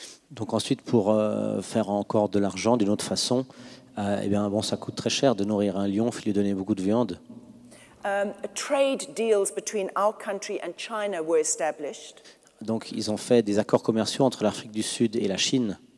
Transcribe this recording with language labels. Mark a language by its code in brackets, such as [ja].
[fr] Donc ensuite, pour faire encore de l'argent d'une autre façon, eh bien, bon, ça coûte très cher de nourrir un lion, il faut lui donner beaucoup de viande. [en] Trade deals between our country and China were established. [fr] Donc ils ont fait des accords commerciaux entre l'Afrique du Sud et la Chine,